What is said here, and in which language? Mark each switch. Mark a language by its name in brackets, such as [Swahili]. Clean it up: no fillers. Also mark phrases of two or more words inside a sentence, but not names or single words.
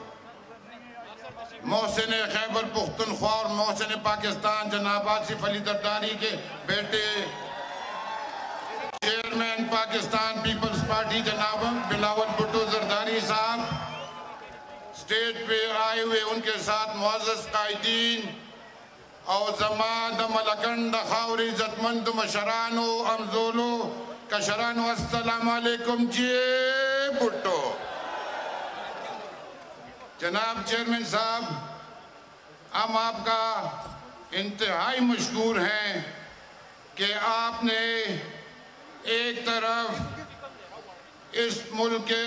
[Urdu] محسن خیبر پختونخوا اور محسن پاکستان جناب آصف علی زرداری کے بیٹے، چیئرمین پاکستان پیپلز پارٹی جناب بلاول بھٹو زرداری صاحب، سٹیج پہ آئے ہوئے ان کے ساتھ معزز قائدین اور [Pashto] زمان ملکنڈ خاور عزت مند مشرانو امزولو کشرانو، [Urdu] السلام علیکم جی بھٹو. جناب چیئرمین صاحب، ہم آپ کا انتہائی مشکور ہیں کہ آپ نے ایک طرف اس ملک کے